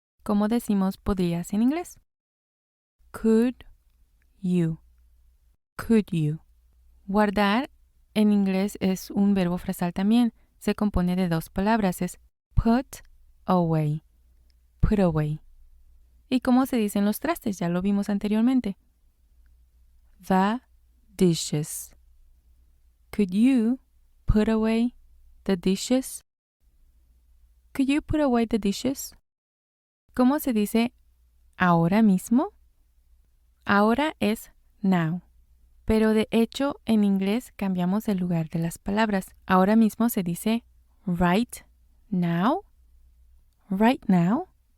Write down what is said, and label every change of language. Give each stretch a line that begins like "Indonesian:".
Spanish: ¿Cómo decimos podrías en inglés?
English: Could you? Could you?
Spanish: Guardar en inglés es un verbo frasal también. Se compone de dos palabras, es
English: put away. Put away.
Spanish: ¿Y cómo se dicen los trastes? Ya lo vimos anteriormente.
English: The dishes. Could you put away the dishes? Could you put away the dishes?
Spanish: ¿Cómo se dice ahora mismo? Ahora es now. Pero de hecho en inglés cambiamos el lugar de las palabras. Ahora mismo se dice
English: right now. Right now.